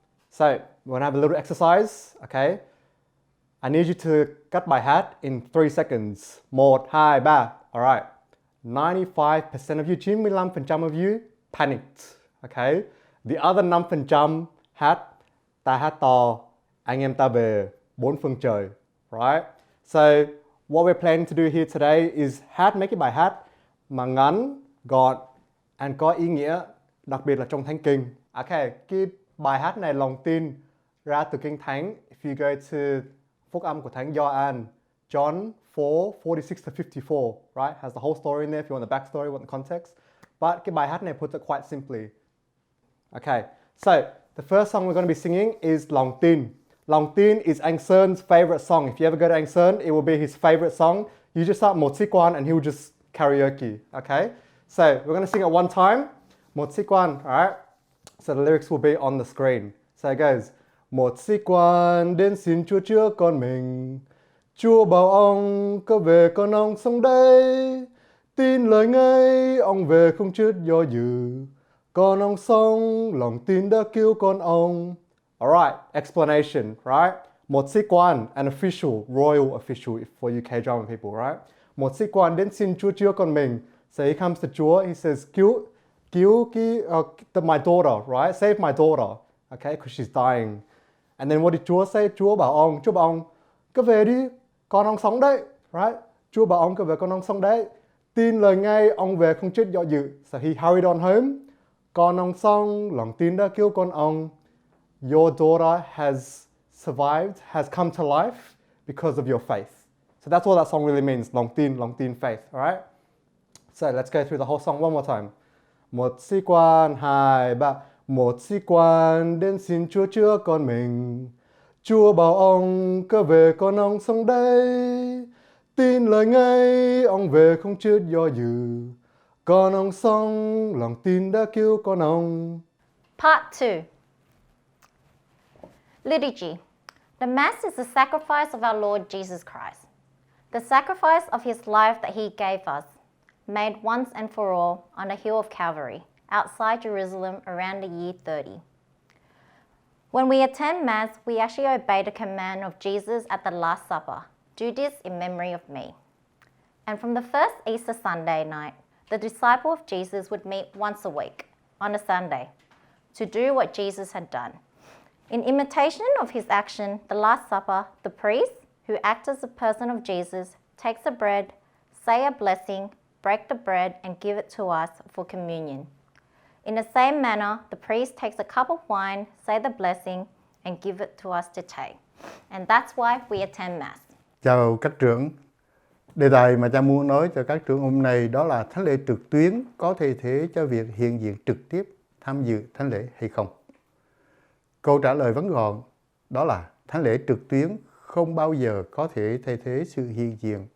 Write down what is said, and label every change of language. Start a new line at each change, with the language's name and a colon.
English: So we're gonna have a little exercise, okay? I need you to cut by hat in 3 seconds. 1, 2, 3. All right. 95% of you, 95% of you panicked, okay? The other 5%
Vietnamese: hát, ta hát to, anh em ta về 4 phương trời,
English: right? So what we're planning to do here today is
Vietnamese: hát,
English: make it by
Vietnamese: hát, mà ngắn, gọn,
English: and
Vietnamese: có ý nghĩa, đặc biệt là trong Thánh Kinh. Okay, cái bài hát này lòng tin ra từ Kinh Thánh.
English: If you go to
Vietnamese: phúc âm của Thánh Gioan,
English: John 4:46-54, right? Has the whole story in there if you want the backstory, want the context. But
Vietnamese: cái bài hát này
English: puts it quite simply. Okay, so the first song we're going to be singing is Lòng Tin. Lòng Tin is Anh Sơn favorite song. If you ever go to Anh Sơn, it will be his favorite song. You just start Một Sĩ Quan and he will just karaoke, okay? So we're going to sing it one time. Một Sĩ Quan, all right? So the lyrics will be on the screen. So it goes,
Vietnamese: Một Sĩ Quan đến xin Chúa chữa con mình. Chúa bảo ông có về con ông sống đây. Tin lời ngay, ông về không chút do dự. Con ông sống, lòng tin đã cứu con ông.
English: Alright, explanation, right?
Vietnamese: Một sĩ quan,
English: an official, royal official for UK drama people, right?
Vietnamese: Một sĩ quan đến xin Chúa chữa con mình.
English: So he comes to Chúa, he says,
Vietnamese: cứu
English: my daughter, right? Save my daughter, okay? Because she's dying. And then what did Chúa say?
Vietnamese: Chúa bảo ông, cứ về đi, con ông sống đấy,
English: right?
Vietnamese: Chúa bảo ông cứ về con ông sống đấy. Tin lời ngay, ông về không chết do dự.
English: So he hurried on home.
Vietnamese: Con ông sống, lòng tin đã cứu con ông.
English: Your daughter has survived, has come to life because of your faith. So that's all that song really means,
Vietnamese: lòng tin,
English: faith, alright? So let's go through the whole song one more time.
Vietnamese: Một sĩ quan, 2, 3. Một sĩ quan đến xin Chúa chữa con mình. Chúa bảo ông cứ về con ông sống đây. Tin lời ngay, ông về không chút do dự. Con ông sống, lòng tin đã cứu con ông.
English: Part 2. Liturgy. The Mass is the sacrifice of our Lord Jesus Christ. The sacrifice of his life that he gave us, made once and for all on the hill of Calvary, outside Jerusalem around the year 30. When we attend Mass, we actually obey the command of Jesus at the Last Supper. Do this in memory of me. And from the first Easter Sunday night, the disciple of Jesus would meet once a week, on a Sunday, to do what Jesus had done. In imitation of his action, the Last Supper, the priest, who acts as the person of Jesus, takes the bread, say a blessing, break the bread, and give it to us for communion. In the same manner, the priest takes a cup of wine, say the blessing, and give it to us to take. And that's why we attend Mass.
Vietnamese: Chào các trưởng. Đề tài mà cha muốn nói cho các trưởng hôm nay đó là thánh lễ trực tuyến có thay thế cho việc hiện diện trực tiếp tham dự thánh lễ hay không? Câu trả lời ngắn gọn đó là thánh lễ trực tuyến không bao giờ có thể thay thế sự hiện diện